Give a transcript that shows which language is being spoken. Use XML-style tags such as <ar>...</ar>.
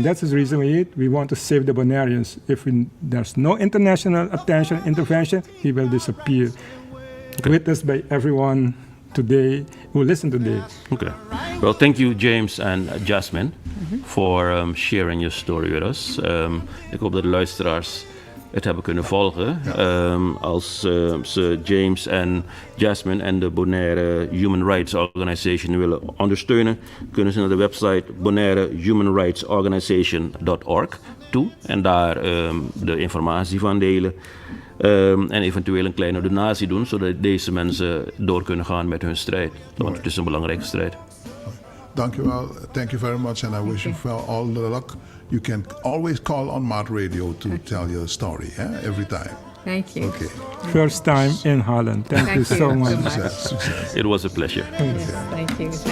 <en>That's the reason we want to save the Bonaireans. If there's no international attention, intervention, he will disappear. Witnessed by everyone today who listen today. Okay. Well, thank you, James and Jasmine, for sharing your story with us.</en> <nl>Ik hoop dat de luisteraars het hebben kunnen volgen. Als ze James en Jasmine en de Bonaire Human Rights Organization willen ondersteunen, kunnen ze naar de website bonairehumanrightsorganization.org toe en daar de informatie van delen. En eventueel een kleine donatie doen, zodat deze mensen door kunnen gaan met hun strijd. Want het is een belangrijke strijd. Dankjewel.</nl> <en>Thank you very much, and I wish you all the luck. You can always call on Mart Radio to tell your story, every time. Thank you. Okay. First time in Holland. Thank you so much. Success. It was a pleasure. Thank you. Thank you.</en>